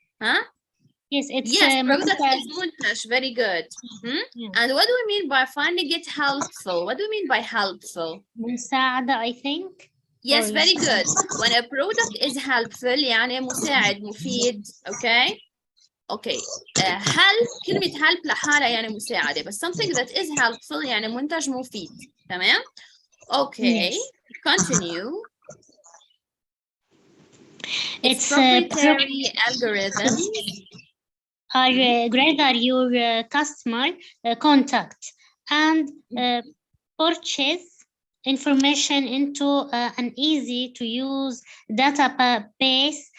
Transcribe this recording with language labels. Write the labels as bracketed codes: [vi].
[en] Huh? Yes, it's product is منتج. Very good. And what do we mean by finding it helpful? What do you mean by helpful? [ar] مساعدة, [en] I think. Yes, very good. When a product is helpful [ar] يعني مساعد مفيد. [en] Okay. [ar] help كلمة help لحالها يعني مساعدة. [en] But something that is helpful [ar] يعني منتج مفيد. تمام? [en] Okay. Continue. It's proprietary algorithms are gather your customer contact and purchase information into an easy to use database.